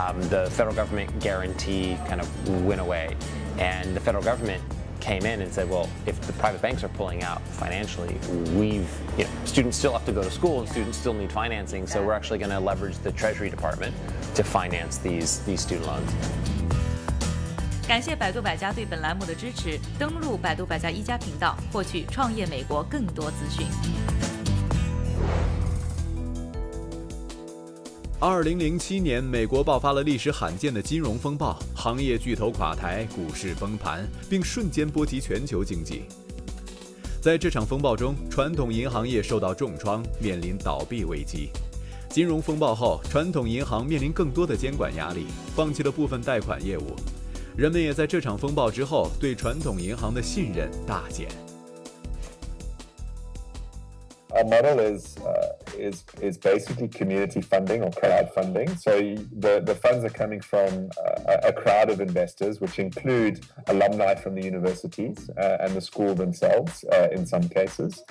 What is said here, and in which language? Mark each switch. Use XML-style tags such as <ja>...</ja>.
<en>The federal government guarantee kind of went away, and the federal government came in and said, well, if the private banks are pulling out financially, students still have to go to school and students still need financing, so we're actually going to leverage the Treasury Department to finance these student loans.</en> <zh>感谢百度百家对本栏目的支持，登录百度百家1家频道，获取创业美国更多资讯。 2007年，美国爆发了历史罕见的金融风暴，行业巨头垮台，股市崩盘，并瞬间波及全球经济。在这场风暴中，传统银行业受到重创，面临倒闭危机。金融风暴后，传统银行面临更多的监管压力，放弃了部分贷款业务。人们也在这场风暴之后对传统银行的信任大减。</zh> <en>Our model is basically community funding or crowdfunding. So the funds are coming from a crowd of investors, which include alumni from the universities and the school themselves in some cases.</en>